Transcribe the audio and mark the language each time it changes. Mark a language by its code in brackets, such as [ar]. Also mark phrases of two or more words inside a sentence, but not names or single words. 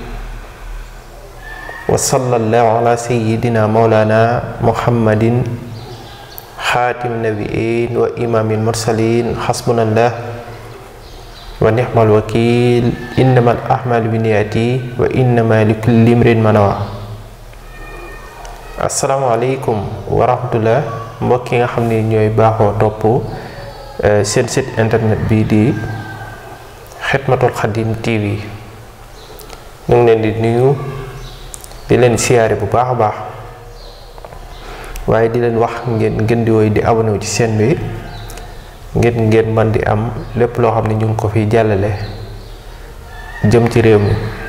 [ar] وصلى الله على سيدنا ومولانا محمد خاتم النبيين وإمام المرسلين. حسبنا الله ونعم الوكيل. إنما الأعمال بالنيات وإنما لكل امرئ ما نوى. السلام عليكم ورحمة الله. [wo] Mbokk yi nga xam ne ñooy baaxoo topp seen [fr] site internet [wo] bii di Xidmatul Xadim TV ñu ngi leen di nuyu di leen siyaare bu baax a baax waaye di leen wax ngeen gën di woy di abonné ci seen bi ngeen man di am lépp loo xam ne ñu ngi ko fi jàllale jëm ci réew mi.